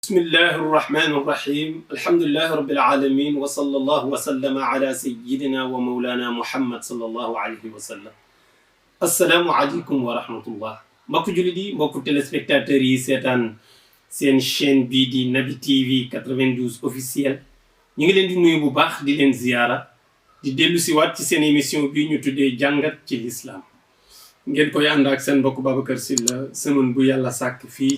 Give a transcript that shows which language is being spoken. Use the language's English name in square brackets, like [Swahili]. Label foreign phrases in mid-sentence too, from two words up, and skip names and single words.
[Arabic] بسم الله الرحمن الرحيم الحمد لله رب العالمين وصلى الله وسلم على سيدنا ومولانا محمد صلى الله عليه وسلم السلام عليكم ورحمة الله [Wolof] mbokk jullit yi mbokk téléspectateurs yi seetaan seen chaîne bii di Naby TV 92 officiel ñu ngi leen di nuyu bu baax di leen ziyaara di dellu si waat ci seen émission bi ñu tuddee jàngat ci l'islam ngeen koy ànd ak seen mbokk Babacar Sylla semaine bu yàlla sàkk fii